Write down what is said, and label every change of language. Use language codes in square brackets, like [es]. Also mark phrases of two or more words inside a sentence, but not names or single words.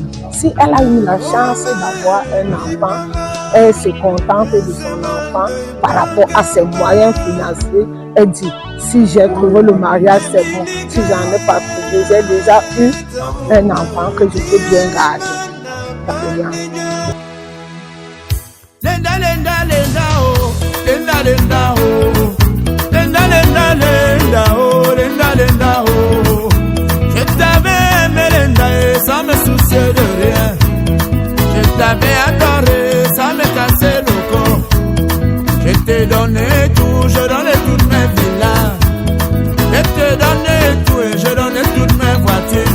[fr] Si elle a eu la chance d'avoir un enfant, elle se contente de son enfant par rapport à ses moyens financiers. Elle dit, si j'ai trouvé le mariage, c'est bon. Si j'en ai pas trouvé, j'ai déjà eu un enfant que je peux bien garder. [ln] Lenda, lenda, lenda, oh, lenda, lenda, oh, lenda, lenda, lenda, oh, lenda, lenda, oh. [fr] Je t'avais aimé, lenda, et sans me soucier de rien. Je t'avais adoré, sans me casser le corps. Je t'ai donné tout, je donnais toutes mes villas. Je t'ai donné tout et je donnais toutes mes voitures.